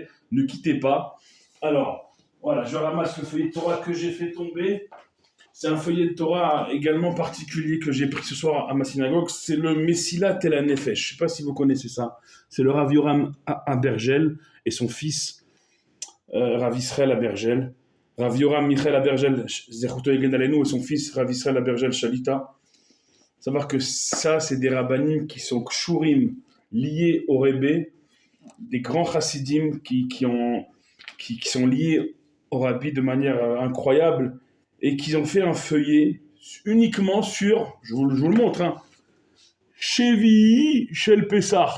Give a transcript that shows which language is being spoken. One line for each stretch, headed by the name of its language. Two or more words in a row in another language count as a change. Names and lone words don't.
French: Ne quittez pas. Alors, voilà, je ramasse le feuillet de Torah que j'ai fait tomber. C'est un feuillet de Torah également particulier que j'ai pris ce soir à ma synagogue. C'est le Messilat Tel HaNefesh. Je ne sais pas si vous connaissez ça. C'est le Rav Yoram Abergel et son fils Rav Israël Abergel. Rav Yoram Michael Abergel
Hebrew: זכותו יגן עלינו
French: et son fils Rav Israël Abergel Shalita. Savoir que ça, c'est des rabbanim qui sont kshurim, liés au Rebbe, des grands chassidim qui sont liés au Rabbi de manière incroyable, et qui ont fait un feuillet uniquement sur, je vous le montre, hein,
Hebrew: שביעי של פסח.